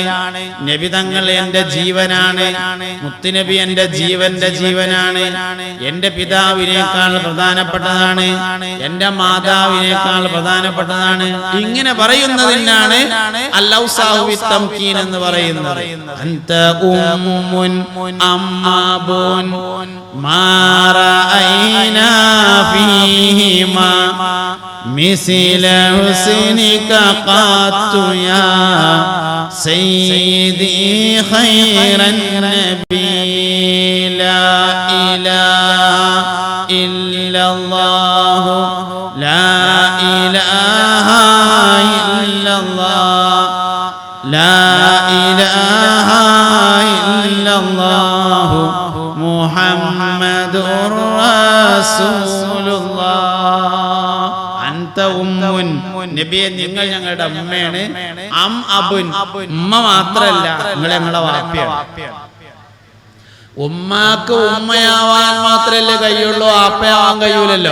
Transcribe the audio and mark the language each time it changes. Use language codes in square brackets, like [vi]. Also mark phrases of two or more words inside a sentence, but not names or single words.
[ml] നബി തങ്ങൾ എന്റെ ജീവനാണ്, മുത്തുനബി എന്റെ ജീവന്റെ ജീവനാണ്, എന്റെ പിതാവിനേക്കാൾ പ്രധാനപ്പെട്ടതാണ്, എന്റെ മാതാവിനേക്കാൾ പ്രധാനപ്പെട്ടതാണ്. ഇങ്ങനെ പറയുന്നതിനാണ് [ar] الأوصاف بالتمكين [ml] എന്ന് പറയുന്നത്. [ar] أنت أم وأب ما رأينا فيهما مثل حسنك قط يا سيدي خير النبي لا إله إلا الله لا إله إلا الله لا إله إلا الله محمد [ml] നബിയെ, നിങ്ങൾ ഞങ്ങളുടെ അമ്മയാണ്. ഉമ്മ മാത്രല്ല, നിങ്ങൾ ഞങ്ങളുടെ വാപ്പയാണ്. ഉമ്മാക്ക് ഉമ്മയാവാൻ മാത്രല്ലേ കഴിയുള്ളൂ, വാപ്പയാവാൻ കഴിയൂലല്ലോ.